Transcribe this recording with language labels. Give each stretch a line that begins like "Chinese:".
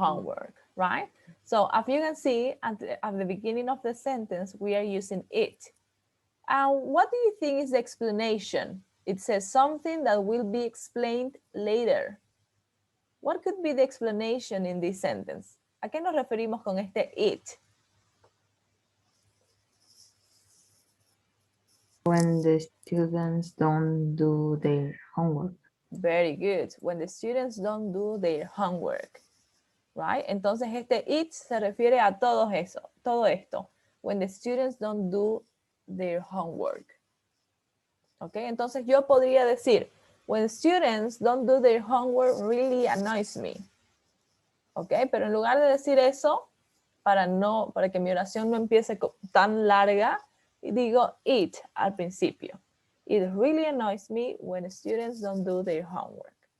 English: homework, right? So as you can see at the beginning of the sentence, we are using it. And what do you think is the explanation? It says something that will be explained later. What could be the explanation in this sentence?
Spanish: ¿A qué nos referimos con este it?
English: When the students don't do their homework. Very good. When the students don't do their homework, right?
Spanish: Entonces este it se refiere a todo esto.
English: When the students don't do their homework. Ok,
Spanish: entonces yo podría decir,
English: when students don't do their homework really annoys me.
Spanish: Ok, pero en lugar de decir eso, para que mi oración no empiece tan larga, digo it al principio.
English: It really annoys me when students don't do their homework.